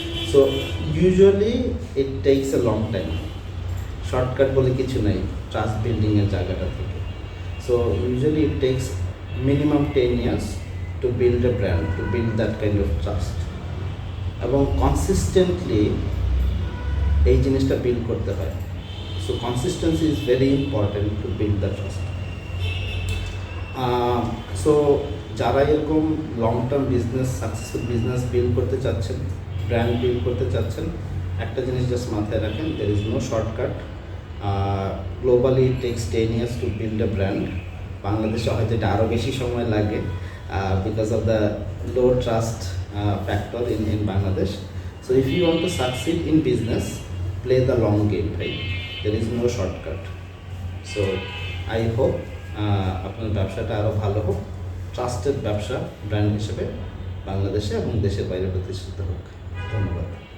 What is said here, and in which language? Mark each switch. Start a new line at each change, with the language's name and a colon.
English: So usually it takes a long time.
Bangla: Shortcut বলে কিছু নাই ট্রাস্ট বিল্ডিং এর জায়গাটা থেকে।
English: So usually it takes minimum 10 years to build a brand, to build that kind of trust.
Bangla: এবং consistently এই জিনিসটা বিল্ড করতে হয়।
English: So consistency is very important to build the trust.
Bangla: So যারা এরকম long term business, successful business build করতে চাচ্ছেন, brand build করতে চাচ্ছেন, একটা জিনিস জাস্ট মাথায় রাখেন,
English: There is no shortcut. Globally it takes 10 years to build a brand.
Bangla: বাংলাদেশে হয়তো এটা আরও বেশি সময় লাগে
English: Because of the low trust factor in Bangladesh. So if you want to succeed in business, play the long game, right? There is no shortcut. So I hope
Bangla: আপনার ব্যবসাটা আরও ভালো হোক, ট্রাস্টেড ব্যবসা ব্র্যান্ড হিসেবে বাংলাদেশে এবং দেশের বাইরে প্রতিষ্ঠিত হোক। ধন্যবাদ।